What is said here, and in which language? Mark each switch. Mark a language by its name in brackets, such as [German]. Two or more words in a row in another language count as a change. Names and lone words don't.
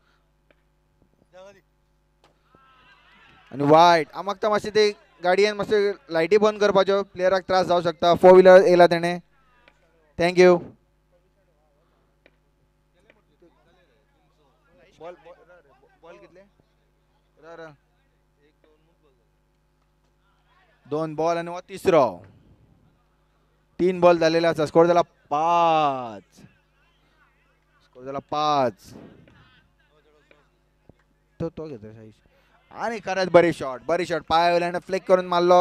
[Konkani] आणि वाईट. हांव मागता मातशें ते गाडयेन मातशें लायटी बंद करपाच्यो. प्लेयराक त्रास जावं शकता. 4 व्हिलर येयला तेणें. थँक्यू. बॉल कितले 2 बॉल आणि हो 3 बॉल झालेले असा. स्कोर झाला 5. स्कोर झाला 5. तो घेतो आणि खरंच बरी शॉट पायावर फ्लिक करून मारलो.